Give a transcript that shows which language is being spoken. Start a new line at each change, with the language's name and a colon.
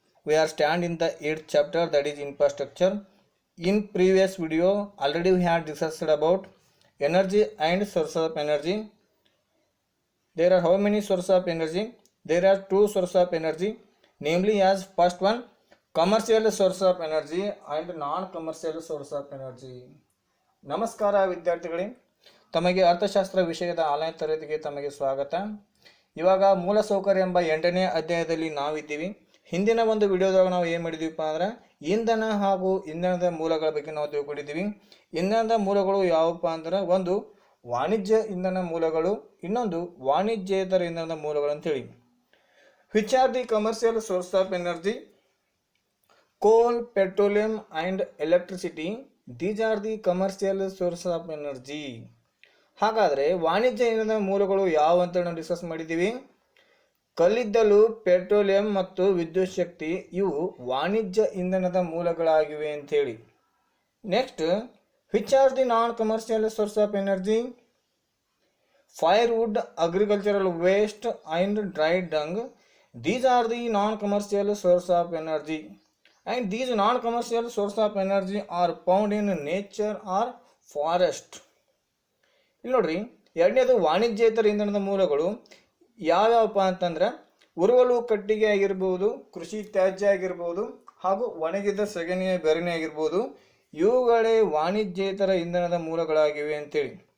English: We are stand in the 8th chapter, that is infrastructure. In previous video already we had discussed about energy and sources of energy. There are how many sources of energy? There are two sources of energy, namely as first one commercial source of energy and non-commercial source of energy.
Kannada: ನಮಸ್ಕಾರ ವಿದ್ಯಾರ್ಥಿಗಳೇ, ತಮಗೆ ಅರ್ಥಶಾಸ್ತ್ರ ವಿಷಯದ online ತರಗತಿಗೆ ತಮಗೆ ಸ್ವಾಗತ. ಇವಾಗ ಮೂಲಸೌಕರ್ಯ ಎಂಬ 8ನೇ ಅಧ್ಯಾಯದಲ್ಲಿ ನಾವಿದ್ದೀವಿ. ಹಿಂದಿನ ಒಂದು ವಿಡಿಯೋದಾಗ ನಾವು ಏನು ಮಾಡಿದ್ದೀವಪ್ಪ ಅಂದ್ರೆ ಇಂಧನ ಹಾಗೂ ಇಂಧನದ ಮೂಲಗಳ ಬಗ್ಗೆ ನಾವು ತಿಳ್ಕೊಂಡಿದ್ದೀವಿ. ಇಂಧನದ ಮೂಲಗಳು ಯಾವಪ್ಪ ಅಂದ್ರೆ ಒಂದು ವಾಣಿಜ್ಯ ಇಂಧನ ಮೂಲಗಳು, ಇನ್ನೊಂದು ವಾಣಿಜ್ಯೇತರ ಇಂಧನದ ಮೂಲಗಳು ಅಂತೇಳಿ.
English: Which are the commercial source of energy? Coal, petroleum and electricity, these are the commercial source of energy.
Kannada: ಹಾಗಾದರೆ ವಾಣಿಜ್ಯ ಇಂಧನದ ಮೂಲಗಳು ಯಾವ ಅಂತ ನಾವು ಡಿಸ್ಕಸ್ ಮಾಡಿದ್ದೀವಿ. ಕಲ್ಲಿದ್ದಲು, ಪೆಟ್ರೋಲಿಯಂ ಮತ್ತು ವಿದ್ಯುತ್ ಶಕ್ತಿ ಇವು ವಾಣಿಜ್ಯ ಇಂಧನದ ಮೂಲಗಳಾಗಿವೆ ಅಂಥೇಳಿ.
English: Next, which are the non-commercial source of energy? Firewood, agricultural waste and dried dung, these are the non-commercial source of energy. And these non-commercial source of energy are found in nature or forest.
Kannada: ಇಲ್ಲಿ ನೋಡ್ರಿ, ಎರಡನೇದು ವಾಣಿಜ್ಯೇತರ ಇಂಧನದ ಮೂಲಗಳು ಯಾವ್ಯಾವಪ್ಪ ಅಂತಂದ್ರೆ ಉರುವಲು ಕಟ್ಟಿಗೆ ಆಗಿರ್ಬೋದು, ಕೃಷಿ ತ್ಯಾಜ್ಯ ಆಗಿರ್ಬೋದು, ಹಾಗೂ ಒಣಗಿದ ಸಗಣಿಯ ಬೆರಣೆ ಆಗಿರ್ಬೋದು. ಇವುಗಳೇ ವಾಣಿಜ್ಯೇತರ ಇಂಧನದ ಮೂಲಗಳಾಗಿವೆ ಅಂತೇಳಿ.